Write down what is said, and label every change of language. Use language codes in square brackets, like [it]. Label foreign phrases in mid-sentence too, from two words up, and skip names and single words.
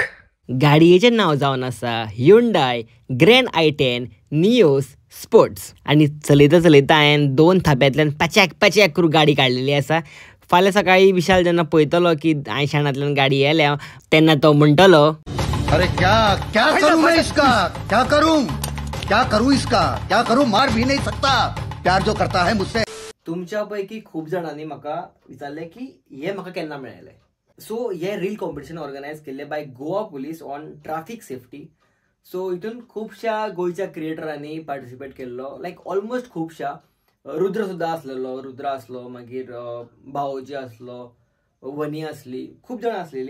[kok] गाडयेचें नांव जावन आसा ह्युंडाय ग्रँड i10 निओस स्पोर्ट्स. आनी चलयता चलयता हांवें 2 थाप्यांतल्यान पॅचॅक पॅचॅक करून गाडी काडलेली आसा. फाल्यां सकाळी विशाल जेन्ना पळयतलो की हांवें शाणांतल्यान गाडी येयल्या तेन्ना तो म्हणटलो [hi] अरे क्या क्या करूं मैं इसका, क्या करूं इसका, क्या करूं, मार भी नहीं सकता, प्यार जो करता है मुझसे. [kok] तुमच्या पैकी खूप जणांनी म्हाका विचारले की हे म्हाका केन्ना मेळयले. [en] सो हे reel competition organise केल्ले by Goa police on traffic safety. [kok] सो हितून खुबश्या गोंयच्या क्रिएटरांनी पार्टिसिपेट केल्लो. [en] like almost [kok] खुबश्या. रुद्र सुद्धा असलेलो, रुद्र असलो, मागीर भावोजी असलो, वनी असली, खूप जाणां असलेली.